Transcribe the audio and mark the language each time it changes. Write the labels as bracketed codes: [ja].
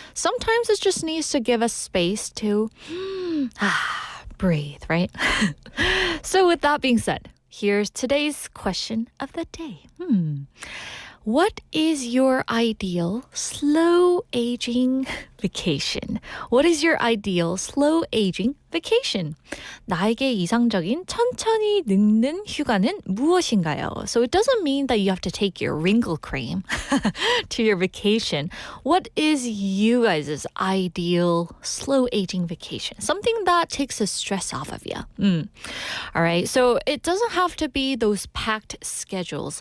[en] Sometimes it just needs to give us space to breathe, right? So with that being said, here's today's question of the day. What is your ideal slow aging vacation? What is your ideal slow aging vacation? [ko] 나에게 이상적인 천천히 늙는 휴가는 무엇인가요? [en] So it doesn't mean that you have to take your wrinkle cream to your vacation. What is you guys' ideal slow aging vacation? Something that takes the stress off of you. All right. So it doesn't have to be those packed schedules.